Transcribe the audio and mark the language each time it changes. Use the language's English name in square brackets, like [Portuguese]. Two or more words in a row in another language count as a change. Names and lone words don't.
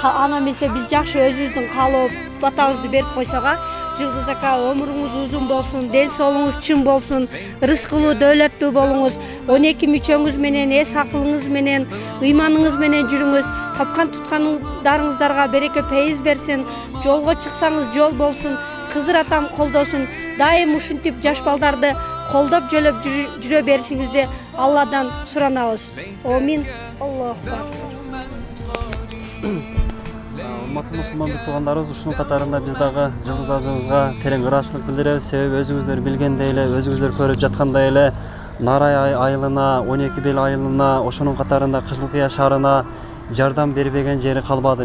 [Kyrgyz] ана эмесе биз жакшы өзүбүздүн каалоо батабызды берип койсок, Жылдыз ака, өмүрүңүз узун болсун, ден соолугуңуз чың болсун, рызкылуу, дөөлөттүү болуңуз, 12 мүчөңүз менен, эс акылыңыз менен, ыйманыңыз менен жүрүңүз, тапкан туткандарыңыздарга береке пейиз берсин, жолго чыксаңыз жол болсун, Кызыр атам колдосун, дайым ушинтип жаш балдарды колдоп жөлөп жүрө беришиңизди Алладан суранабыз. [Arabic] آمين. الله أكبر. [Kyrgyz] Урматтуу мусулман туугандарыбыз, ушунун катарында биз дагы Жылдыз ажыбызга терең ыраазычылык билдиребиз. Себеби өзүңүздөр билгендей эле, өзүңүздөр көрүп жаткандай эле Нарай айылына, 12 бел айылына, ошонун катарында Кызыл Кыя шаарына жардам бербеген жери калбады.